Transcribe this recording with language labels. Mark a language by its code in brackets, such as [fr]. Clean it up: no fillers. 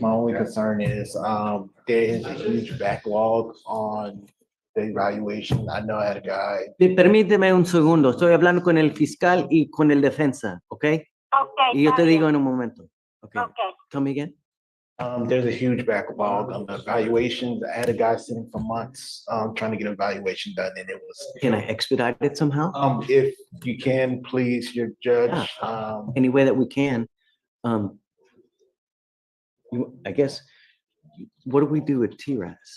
[en] My only concern is, there is a huge backlog on the evaluation. I know I had a guy. [es] Permíteme un segundo. Estoy hablando con el fiscal y con el defensa, ¿ok? Y yo te digo en un momento. [en] Okay. Tell me again. There's a huge backlog on the evaluations. I had a guy sitting for months, trying to get an evaluation done, and it was. Can I expedite it somehow? If you can, please, your judge. Any way that we can. I guess, what do we do with TRAS?